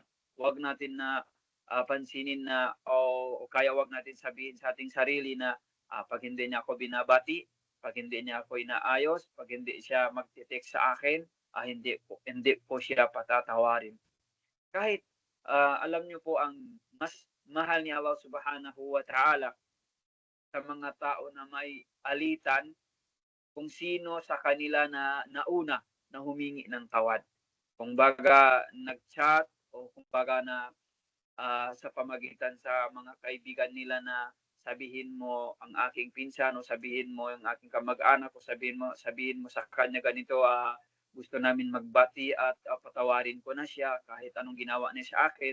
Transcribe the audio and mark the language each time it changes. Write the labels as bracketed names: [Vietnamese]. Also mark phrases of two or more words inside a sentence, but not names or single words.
[Filipino] Huwag natin na pansinin na o kaya huwag natin sabihin sa ating sarili na pag hindi niya ako binabati, pag hindi niya ako inaayos, pag hindi siya magte-text sa akin, hindi po siya patatawarin. Kahit alam niyo po ang mas mahal ni Allah [Arabic] سبحانه وتعالى [Filipino] sa mga tao na may alitan kung sino sa kanila na nauna na humingi ng tawad. Kung baga nag-chat o kung baga na sa pamagitan sa mga kaibigan nila na sabihin mo ang aking pinsan o sabihin mo ang aking kamag-anak o sabihin mo sa kanya ganito, gusto namin magbati at patawarin ko na siya kahit anong ginawa niya sa akin.